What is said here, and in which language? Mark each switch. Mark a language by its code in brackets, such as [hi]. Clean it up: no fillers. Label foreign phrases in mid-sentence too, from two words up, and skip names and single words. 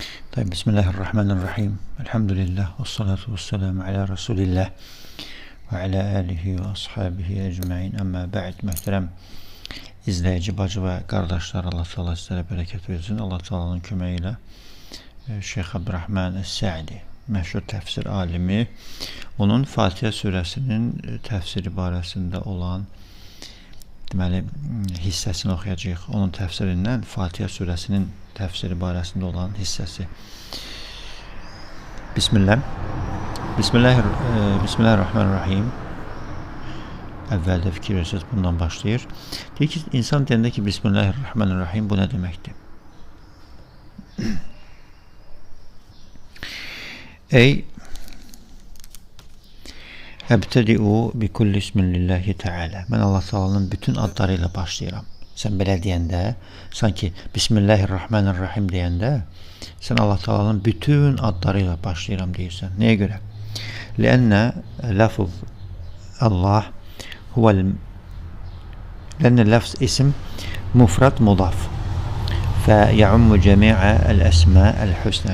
[ar] طيب، بسم الله الرحمن الرحيم. الحمد لله. والصلاة والسلام على رسول الله. وعلى آله وأصحابه أجمعين. أما بعد. [az] Möhtərəm izləyici, bacı və qardaşlar, Allah Teala sizlərə bərəkət versin. Allah Teala'nın köməyi ilə Şeyx Abdurrahman Es-Sa'di, məşhur təfsir alimi, onun Fatihə surəsinin təfsiri barəsində olan deməli hissəsini oxuyacağıq. Onun təfsirindən Fatihə surəsinin təfsiri barəsində olan hissəsi. [ar] بسم الله الرحمن الرحيم. [az] Əvvəldə fikir verirsiniz, bundan başlayır. Deyir ki, insan deyəndə ki, [ar] بسم الله الرحمن الرحيم, [az] bu nə deməkdir? [ar] أي أبتدئ بكل اسم لله تعالى. [az] Mən Allah Teala'nın bütün adları ilə başlayıram. Sən belə deyəndə, sanki [ar] بسم الله الرحمن الرحيم [az] deyəndə, sən Allah Teala'nın bütün adları ilə başlayıram deyirsən. Nəyə görə? [ar] لأن لفظ الله لأن لفظ اسم مفرد مضاف فيعم جميع الأسماء الحسنى.